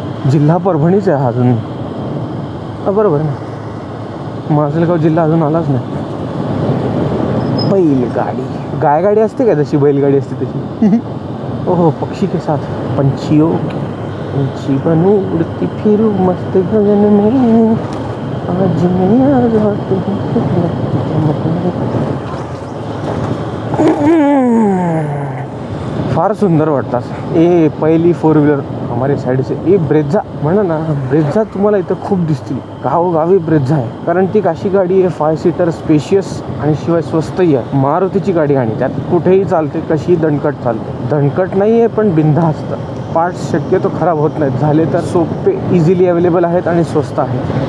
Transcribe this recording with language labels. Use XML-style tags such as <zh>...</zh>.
<mr>जिल्हा परभणीच आहे अजून. बरोबर ना, माजलगाव जिल्हा अजून आलाच नाही. बैलगाडी गायगाडी असते का जशी बैलगाडी असते तशी.</mr> <hi>ओहो पक्षी के साथ पंछियों पंछी बनू उड़ती फिरू मस्त गगन में आज मैं आजाद</hi> <mr>फार सुंदर वाटतात. पहिली 4 व्हीलर</mr> <hi>हमारे साइड से</hi> <mr>ब्रेझा म्हणा ना. ब्रेझा तुम्हाला इथं खूप दिसतील. गावोगावी ब्रेझा आहे, कारण ती अशी गाडी आहे 5 सीटर स्पेशियस आणि शिवाय स्वस्तही आहे. मारुतीची गाडी, आणि त्यात कुठेही चालते, कशी दणकट चालते. दणकट नाही आहे पण बिनधास्त. पार्ट्स शक्यतो खराब होत नाहीत, झाले तर सोपे इझिली अवेलेबल आहेत आणि स्वस्त आहेत.</mr>